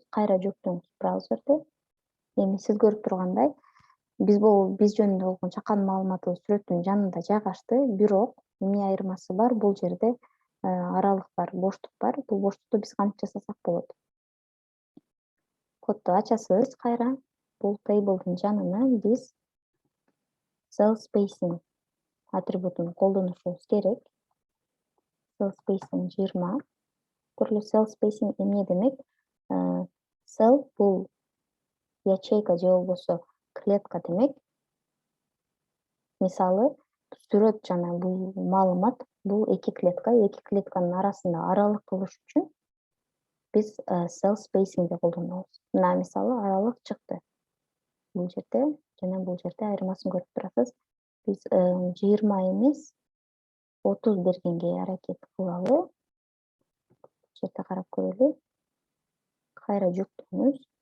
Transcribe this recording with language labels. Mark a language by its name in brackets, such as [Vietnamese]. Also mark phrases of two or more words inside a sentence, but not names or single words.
[Kyrgyz] Кайра жүктөңүз браузерди. Эми сиз көрүп тургандай, биз жөнүндө болгон чаккан маалыматыбыз сүрөттүн жанында жайгашты. Бирок эмне айырмасы бар? Бул жерде аралык бар, боштук бар. Бул боштукту биз кантип жасасак болот? Кодду ачасыз кайра. Бул table'дын жанына биз [English] cell spacing [Kyrgyz] атрибутун колдонушубуз керек. [English] Cell spacing [Kyrgyz] 20. Көрүлү [English] cell spacing [Kyrgyz] эмне демек? Cell бул ячейка же болбосо клетка демек. Мисалы, сүрөт жана бул маалымат бул эки клетканын арасында аралык болуш үчүн биз [English] cell spacingди [Kyrgyz] колдонобуз. Мына мисалы аралык чыкты. Бул жерде жана бул жерде айырмасын көрүп турасыз. Биз 20 эмес 30 бергенге аракет кылалы. Бул жерде карап көрөлү. Кайра жүктөңүз.